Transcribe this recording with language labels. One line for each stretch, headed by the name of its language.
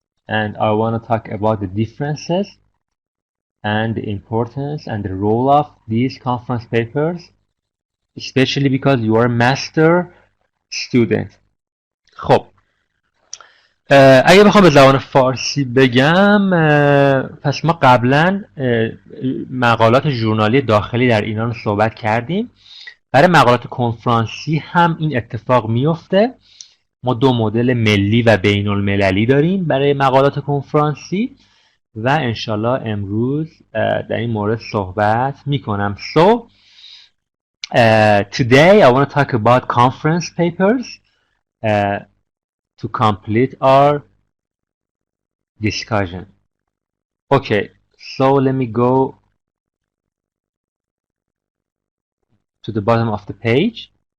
English: And I want to talk about the differences and the importance and the role of these conference papers, especially because you are a master student.
Persian: خب اگه بخوام به زبان فارسی بگم، پس ما قبلا مقالات ژورنالی داخلی در ایران صحبت کردیم. برای مقالات کنفرانسی هم این اتفاق میفته. ما دو مدل ملی و بین المللی داریم برای مقالات کنفرانسی و انشالله امروز در این مورد صحبت میکنم.
English: So today I want to talk about conference papers to complete our discussion. Okay, so let me go to the bottom of the page.